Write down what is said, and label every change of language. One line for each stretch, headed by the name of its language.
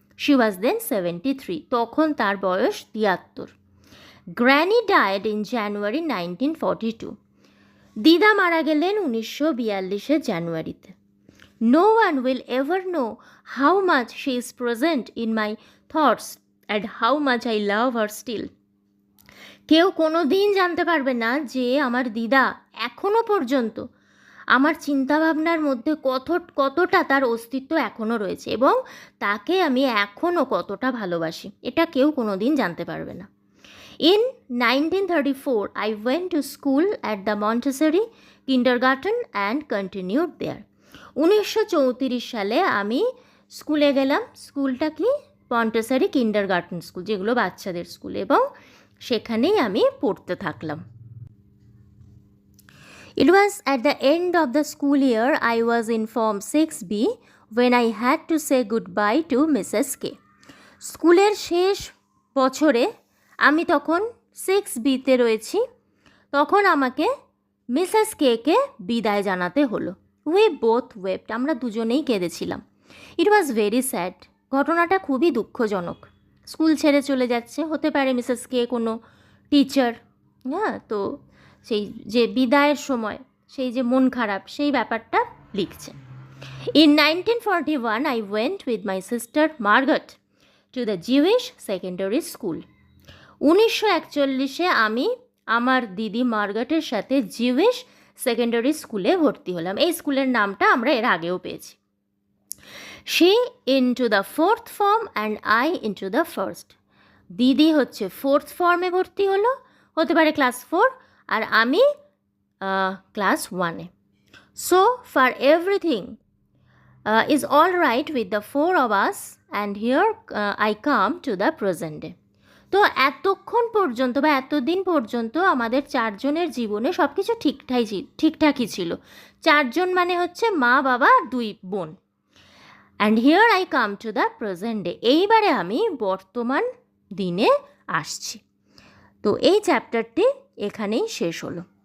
English: she was then
Bangla: 73, তখন তার বয়স 73।
English: granny died in January 1942,
Bangla: দিদা মারা গেলেন 1942 জানুয়ারিতে।
English: No one will ever know how much she is present in my thoughts and how much I love her still.
Bangla: কেউ কোনো দিন জানতে পারবে না যে আমার দিদা এখনও পর্যন্ত আমার চিন্তাভাবনার মধ্যে কতটা তার অস্তিত্ব এখনও রয়েছে, এবং তাকে আমি এখনও কতটা ভালোবাসি, এটা কেউ কোনো দিন জানতে পারবে না।
English: In 1934, I went to school at the Montessori kindergarten and continued there.
Bangla: 1934 সালে আমি স্কুলে গেলাম, স্কুলটা কি? মন্টেসরি কিন্ডারগার্টেন স্কুল, যেগুলো বাচ্চাদের স্কুল, এবং সেখানেই আমি পড়তে থাকলাম।
English: It was at the end of the school year I was in Form 6B when I had to say goodbye to Mrs. K.
Bangla: স্কুলের শেষ বছরে আমি তখন 6Bতে রয়েছি, তখন আমাকে মিসেস কে বিদায় জানাতে হলো।
English: we both wept,
Bangla: আমরা দুজনেই কেঁদেছিলাম।
English: it was very sad,
Bangla: ঘটনাটা খুবই দুঃখজনক। স্কুল ছেড়ে চলে যাচ্ছে, হতে পারে মিসেস কে কোনো টিচার, হ্যাঁ, তো সেই যে বিদায়ের সময় সেই যে মন খারাপ, সেই ব্যাপারটা লিখছে।
English: ইন 1941 I went with my sister Margaret to the Jewish secondary school.
Bangla: 1941-এ আমি আমার দিদি মার্গারেটের সাথে জিউইশ সেকেন্ডারি স্কুলে ভর্তি হলাম। এই স্কুলের নামটা আমরা এর আগেও পেয়েছি।
English: She into the fourth form and I into the first.
Bangla: দিদি হচ্ছে ফোর্থ ফর্মে ভর্তি হলো, হতে পারে ক্লাস 4, আর আমি class 1-এ।
English: So for everything is all right with the four of us, and here I come to the present day.
Bangla: তো এতক্ষণ পর্যন্ত বা এতদিন পর্যন্ত আমাদের 4 জনের জীবনে সব কিছু ঠিকঠাকই ছিল। 4 জন মানে হচ্ছে মা, বাবা, 2 বোন।
English: and here I come to the present day,
Bangla: এইবারে আমি বর্তমান দিনে আসছি। তো এই চ্যাপ্টারটি এখানেই শেষ হলো।